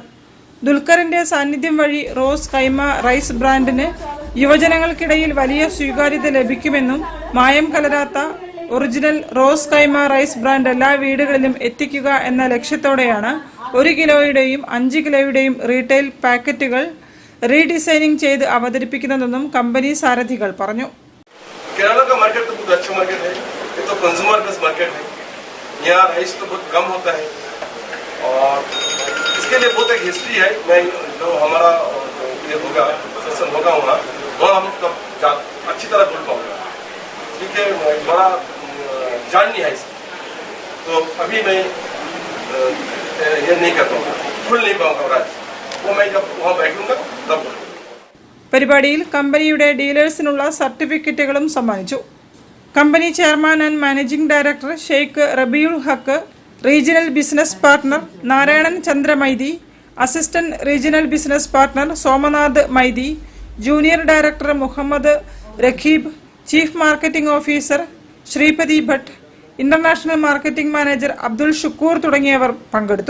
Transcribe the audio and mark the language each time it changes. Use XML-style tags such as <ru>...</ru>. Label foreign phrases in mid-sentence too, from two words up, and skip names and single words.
<ml>ദുൽഖറിന്റെ സാന്നിധ്യം വഴി റോസ് കൈമ റൈസ് ബ്രാൻഡിന് യുവജനങ്ങൾക്കിടയിൽ വലിയ സ്വീകാര്യത ലഭിക്കുമെന്നും മായം കലരാത്ത ഒറിജിനൽ റോസ് കൈമ റൈസ് ബ്രാൻഡ് എല്ലാ വീടുകളിലും എത്തിക്കുക എന്ന ലക്ഷ്യത്തോടെയാണ് 1 കിലോയുടെയും 5 കിലോയുടെയും റീറ്റെയിൽ പാക്കറ്റുകൾ റീഡിസൈനിങ് ചെയ്ത് അവതരിപ്പിക്കുന്നതെന്നും കമ്പനി സാരഥികൾ പറഞ്ഞു.</ml> <hi>तो</hi> <en>consumer based market</en> <hi>है, यहाँ राइस तो बहुत कम होता है और इसके लिए बहुत एक हिस्ट्री है. मैं जो हमारा ये होगा सेशन होगा वहाँ हम तब अच्छी तरह बोल पाऊंगा. ठीक है, बड़ा जाननी है इसकी, तो अभी मैं ये नहीं कर पाऊंगा, खुल नहीं पाऊंगा राज. वो मैं जब वहाँ बैठूंगा तब बोलूँगा.</hi> <ml>പരിപാടിയിൽ കമ്പനിയുടെ ഡീലേഴ്സിനുള്ള സർട്ടിഫിക്കറ്റുകളും സമ്മാനിച്ചു. കമ്പനി</ml> <en>chairman and managing director</en> <ml>ഷെയ്ഖ് റബീഉൽ ഹക്ക്,</ml> <en>regional business partner</en> <ml>നാരായണൻ ചന്ദ്ര മൈതി,</ml> <en>assistant regional business partner</en> <ml>സോമനാഥ് മൈതി,</ml> <en>junior director</en> <ml>മുഹമ്മദ് റഖീബ്,</ml> <en>chief marketing officer</en> <ml>ശ്രീപതി ഭട്ട്,</ml> <en>international marketing manager</en> <ml>അബ്ദുൽ ഷുക്കൂർ തുടങ്ങിയവർ പങ്കെടുത്തു.</ml>